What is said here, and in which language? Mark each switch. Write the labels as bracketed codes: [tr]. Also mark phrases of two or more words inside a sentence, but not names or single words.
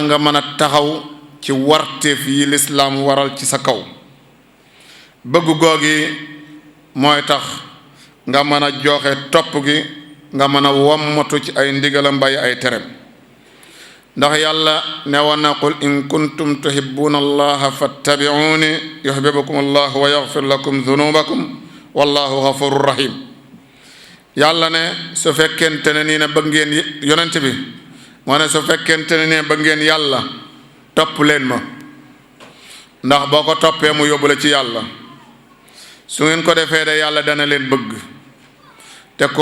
[wo] nga mën a taxaw ci warteef yi lislaam waral ci sa kaw bëgg googi mooy tax nga mën a joxe topp gi nga mën a wommatu ci ay ndigalam bàyyi ay terem ndax yàlla ne woon na [ar] قل إن كنتم تحبون الله فاتبعوني يحببكم الله ويغفر لكم ذنوبكم والله غفور رحيم [wo] yàlla ne su fekkente ne nii ne bëgg ngeen yonent bi moo ne su fekkente ne nii bëgg ngeen yàlla topp leen ma ndax boo ko toppee mu yóbbu la ci yàlla su ngeen ko defee de yàlla dana leen bëgg te ku